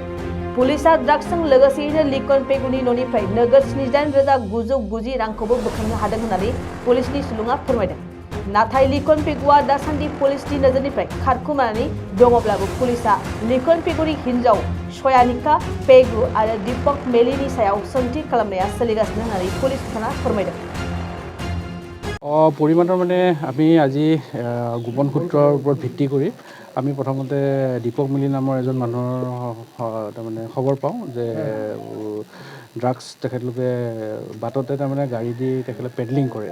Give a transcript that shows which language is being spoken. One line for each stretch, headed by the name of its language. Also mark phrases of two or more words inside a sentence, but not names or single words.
Bodo: पुलिसा ड्राग्सजों लोगोसेयैनो लिकन पेगुनि न'निफ्राय नोगोद 78,990 रांखौबो बोखांनो हादों होननानै पुलिसनि सुलुङा फोरमायदों। नाथाय लिकन पेगुआ दासान्दि पुलिसनि नोजोरनिफ्राय खारखोमानानै दङब्लाबो पुलिसा लिकन पेगुनि हिन्जाव सयानिका पेगु आरो दीपक मेलीनि सायाव सोंथि खालामनाया सोलिगासिनो होननानै पुलिस बिफाना फोरमायदों।
Assamese: পৰিমাণৰ মানে আমি আজি গোপন সূত্ৰৰ ওপৰত ভিত্তি কৰি আমি প্ৰথমতে দীপক মিলি নামৰ এজন মানুহৰ তাৰমানে খবৰ পাওঁ যে ড্ৰাগছ তেখেতলোকে বাটতে তাৰমানে গাড়ী দি তেখেতলোকে পেডলিং কৰে।